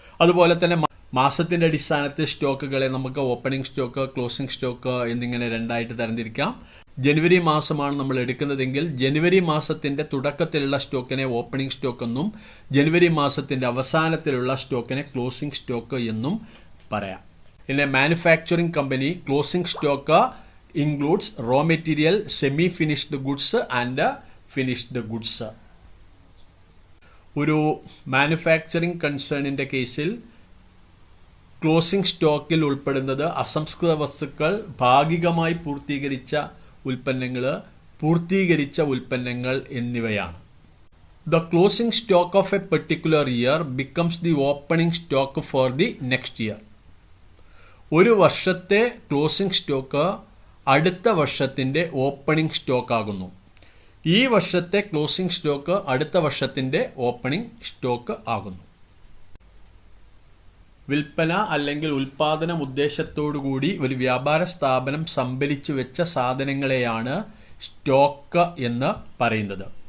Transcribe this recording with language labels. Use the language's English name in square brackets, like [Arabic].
[Malayalam] അതുപോലെ തന്നെ മാസത്തിൻ്റെ അടിസ്ഥാനത്തിൽ സ്റ്റോക്കുകളെ നമുക്ക് ഓപ്പണിംഗ് സ്റ്റോക്ക്, ക്ലോസിംഗ് സ്റ്റോക്ക് എന്നിങ്ങനെ രണ്ടായിട്ട് തരംതിരിക്കാം. ജനുവരി മാസമാണ് നമ്മൾ എടുക്കുന്നതെങ്കിൽ ജനുവരി മാസത്തിൻ്റെ തുടക്കത്തിലുള്ള സ്റ്റോക്കിനെ ഓപ്പണിംഗ് സ്റ്റോക്ക് എന്നും ജനുവരി മാസത്തിൻ്റെ അവസാനത്തിലുള്ള സ്റ്റോക്കിനെ ക്ലോസിംഗ് സ്റ്റോക്ക് എന്നും പറയാം. [English] In a manufacturing company, closing stock includes raw material, semi-finished goods and finished goods. [Malayalam] ഒരു മാനുഫാക്ചറിംഗ് കൺസേണിൻ്റെ കേസിൽ ക്ലോസിംഗ് സ്റ്റോക്കിൽ ഉൾപ്പെടുന്നത് അസംസ്കൃത വസ്തുക്കൾ, ഭാഗികമായി പൂർത്തീകരിച്ച ഉൽപ്പന്നങ്ങൾ, പൂർത്തീകരിച്ച ഉൽപ്പന്നങ്ങൾ എന്നിവയാണ്. [English] The closing stock of a particular year becomes the opening stock for the next year. [Malayalam] ഒരു വർഷത്തെ ക്ലോസിംഗ് സ്റ്റോക്ക് അടുത്ത വർഷത്തിൻ്റെ ഓപ്പണിംഗ് സ്റ്റോക്ക് ആകുന്നു. ഈ വർഷത്തെ ക്ലോസിംഗ് സ്റ്റോക്ക് അടുത്ത വർഷത്തിൻ്റെ ഓപ്പണിംഗ് സ്റ്റോക്ക് ആകുന്നു. വിൽപ്പന അല്ലെങ്കിൽ ഉൽപാദനം ഉദ്ദേശത്തോടുകൂടി ഒരു വ്യാപാര സ്ഥാപനം സംഭരിച്ചു വെച്ച സാധനങ്ങളെയാണ് സ്റ്റോക്ക് എന്ന് പറയുന്നത്.